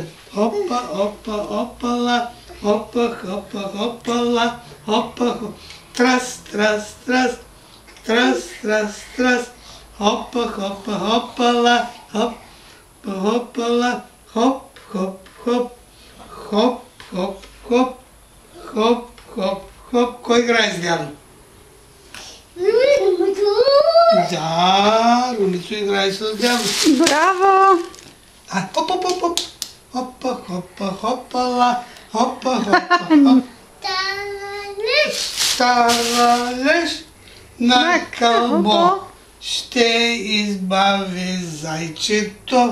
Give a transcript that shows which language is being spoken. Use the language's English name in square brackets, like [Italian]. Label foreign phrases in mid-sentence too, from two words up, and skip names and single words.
[Bulgarian] Опа, опа, опала. Опа, хопа, хопала. Опа, хоп. Трас, трас, трас. Трас, трас, трас. Опа, хопа, хопала. Хоп, хопала. Хоп, хоп, хоп. Хоп, хоп, хоп. Хоп, хоп, хоп. Кой играет с Дианой? Да, Румицу играет с Дианой. Браво! Хоп, хоп, хоп, хоп. Хопа, хопа, хопала. Хопа, хопа, хоп. Таралеш на кълбо ще избави зайчето.